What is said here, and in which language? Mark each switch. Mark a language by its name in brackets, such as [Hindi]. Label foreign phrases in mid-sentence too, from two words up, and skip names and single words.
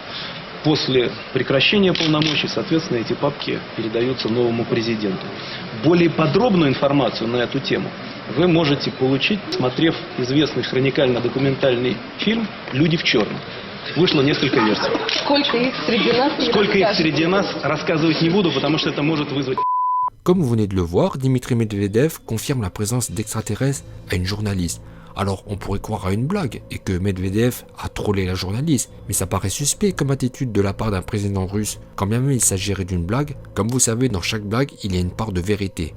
[Russian] После прекращения полномочий, соответственно, эти папки передаются новому президенту. Более подробную информацию на эту тему вы можете получить, смотрев известный хроникально-документальный фильм «Люди в черном». Вышло несколько версий. Сколько их среди нас? Сколько их среди нас, рассказывать не буду, потому что это может вызвать... [French] Comme vous venez de le voir, Dmitri Medvedev confirme la présence d'extraterrestres à une journaliste. Alors on pourrait croire à une blague et que Medvedev a trollé la journaliste, mais ça paraît suspect comme attitude de la part d'un président russe. Quand bien même il s'agirait d'une blague, comme vous savez dans chaque blague il y a une part de vérité.